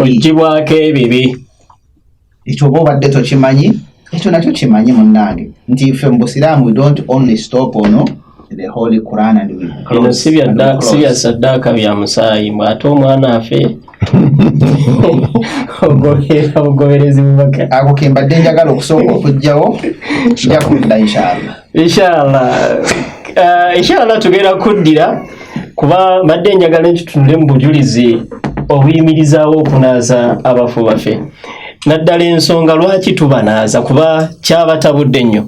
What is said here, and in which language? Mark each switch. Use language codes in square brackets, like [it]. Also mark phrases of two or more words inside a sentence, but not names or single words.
[lg] Ogibwako ebibi. Ekyo oba obadde tokimanyi, ekyo nakyo kimanyi munnange nti ffe mu Busiraamu [en] we don't only stop on the Holy Quran and we close. [lg] Sibya saddaaka bya musaayi ate omwana afe ogoberezi bubaka ako kembadde njagala okusooka okujjawo nja kudda inshallah tugenda kuddira kuba mbadde njagala nkitunule mu bujulizi obuyimirizaawo okunaaza abafu baffe naddala ensonga lwaki tubanaaza kuba kyabatabudde nnyo.